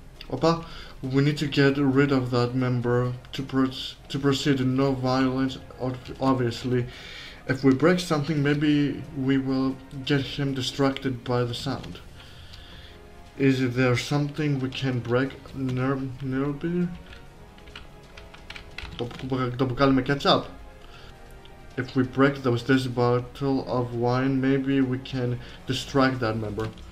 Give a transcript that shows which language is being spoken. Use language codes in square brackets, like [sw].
[en] Opa, we need to get rid of that member to proceed. No violence, obviously. If we break something, maybe we will get him distracted by the sound. Is there something we can break nearby? [el] Το μπουκάλι με ketchup. [en] If we break this bottle of wine, maybe we can distract that member.